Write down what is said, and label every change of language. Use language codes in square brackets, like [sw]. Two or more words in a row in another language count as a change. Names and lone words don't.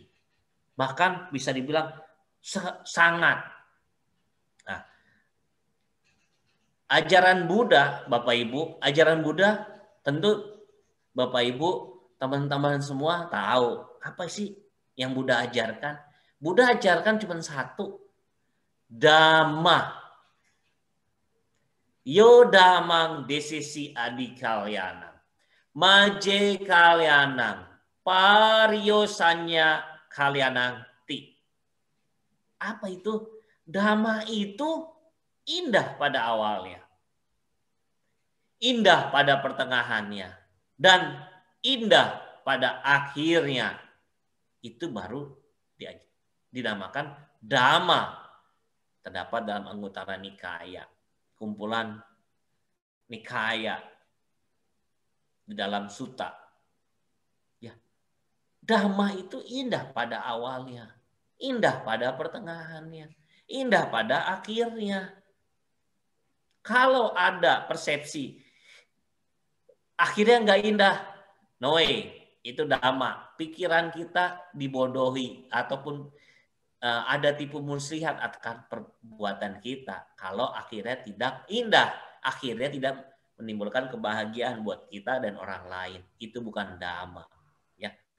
[id] Bahkan bisa dibilang sangat. Nah, ajaran Buddha, Bapak Ibu, ajaran Buddha tentu Bapak Ibu, teman-teman semua tahu apa sih yang Buddha ajarkan? Buddha ajarkan cuma satu, Dhamma. [pi] Yo Dhammang desisi adi kalyanang, maje kalyanang, paryosanya kalyanang ti. [id] Apa itu? Dhamma itu indah pada awalnya, indah pada pertengahannya, dan indah pada akhirnya. Itu baru dinamakan Dhamma. Terdapat dalam Anguttara Nikaya, kumpulan Nikaya di dalam Sutta. Ya, Dhamma itu indah pada awalnya, indah pada pertengahannya, indah pada akhirnya. Kalau ada persepsi akhirnya nggak indah, [en] no way, [id] itu Dhamma. Pikiran kita dibodohi ataupun ada tipu muslihat akan perbuatan kita. Kalau akhirnya tidak indah, akhirnya tidak menimbulkan kebahagiaan buat kita dan orang lain. Itu bukan Dhamma. Ya.